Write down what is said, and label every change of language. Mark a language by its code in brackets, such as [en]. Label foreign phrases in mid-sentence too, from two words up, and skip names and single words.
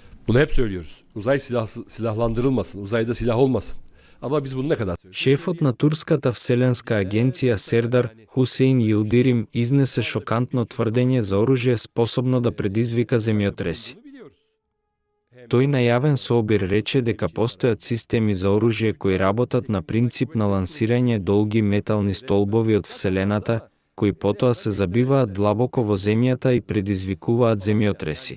[tr] Bunu hep söylüyoruz. Uzay silahlandırılmasın, uzayda silah olmasın. Ama biz bunu ne kadar söylüyoruz? [mk] Шефот на турската вселенска агенција Сердар Хусейн Йилдирим изнесе шокантно тврдење за оружје способно да предизвика земјотреси. Тој најавен сообир рече дека постојат системи за оружје кои работат на принцип на лансирање долги метални столбови од Вселената, кои потоа се забиваат длабоко во земјата и предизвикуваат земјотреси.